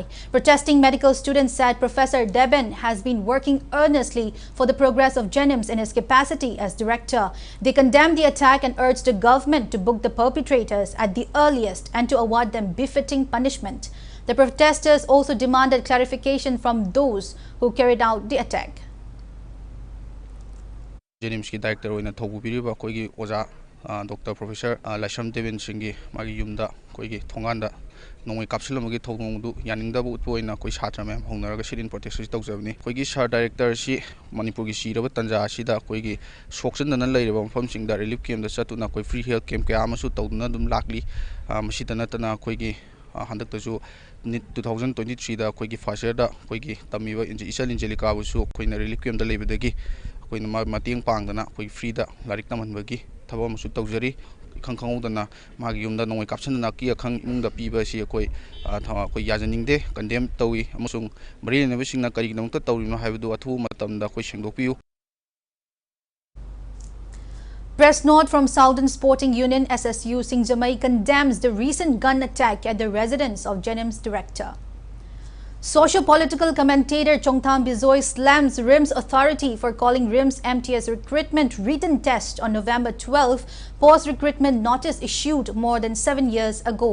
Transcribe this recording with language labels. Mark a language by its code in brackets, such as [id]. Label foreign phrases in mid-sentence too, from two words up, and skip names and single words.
[en] Protesting medical students said Professor Deben has been working earnestly for the progress of Jenims in his capacity as director. They condemned the attack and urged the government to book the perpetrators at the earliest and to award them befitting punishment. The protesters also demanded clarification from those who carried out the attack. [mni] Jenims ki director oina thobu piriba koi gi oja Dr. Professor Lasham Devin Singi magi yumda koigi thonganda nongoi kapsilamagi thongdu yaningdabu utpoina koi chhatra mem hongnaraga sirin protection tawjabni koigi sar director si Manipur gi siraba tanja asida koigi sokchandana leiraba mafamsingda [en] relief camp [mni] da chatuna koi [en] free health camp [mni] kaya amasu tawduna dum lakli masitana tana koigi handak tasu 2023 da koigi [en] first year [mni] da koigi tamiba isal injelika busu koina [en] relief camp [mni] da leibadagi koina mating pangdana koi free da larik tamanbagi thaba amasu tawjari khangkhangudana magi yumda nongoi kapsandana ki akhang imungda piba si koi koi yajaningde condemn tawi amasung marineba singna kari namta tawrino haibdu athu matamda koi sengdokpiu. [en] Press note from Southern Sporting Union SSU Singjamai condemns the recent gun attack at the residence of Jenim's director. Socio-political commentator Chongtham Bizoy slams RIMS authority for calling RIMS MTS recruitment written test on November 12, post-recruitment notice issued more than 7 years ago.